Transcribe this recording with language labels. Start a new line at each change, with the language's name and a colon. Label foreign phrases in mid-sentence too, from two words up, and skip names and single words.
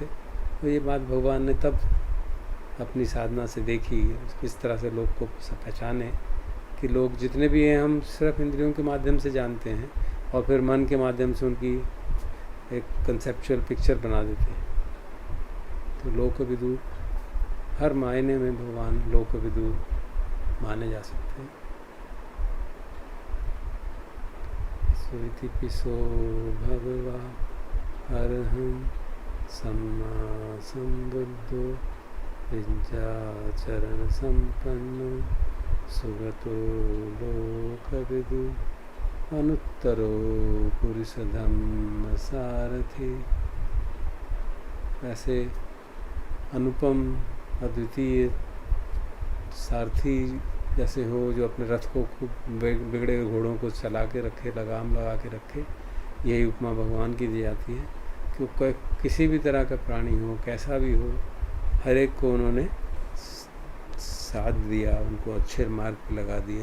Hindi: तो ये बात भगवान ने तब अपनी साधना से देखी, किस तरह से लोग को पहचाने कि लोग जितने भी हैं हम सिर्फ इंद्रियों के माध्यम से जानते हैं, और फिर मन के माध्यम से उनकी एक
English: conceptual picture
Hindi: बना देते हैं। तो लोकविदु हर मायने में भगवान लोकविदु माने जा सकते हैं।
Pali: सोइति पिसो भगवा अरहं सम्मा संबुद्धो विद्याचरण संपन्नो सुगतो लोकविदु अनुत्तरो पुरुष धम्म सारथी।
Hindi: ऐसे अनुपम अद्वितीय सारथी जैसे हो, जो अपने रथ को खूब बिगड़े घोड़ों को चला के रखे, लगाम लगा के रखे, यही उपमा भगवान की दी जाती है कि कोई किसी भी तरह का प्राणी हो, कैसा भी हो, हर एक को उन्होंने साथ दिया, उनको अच्छे मार्ग पर लगा दिया।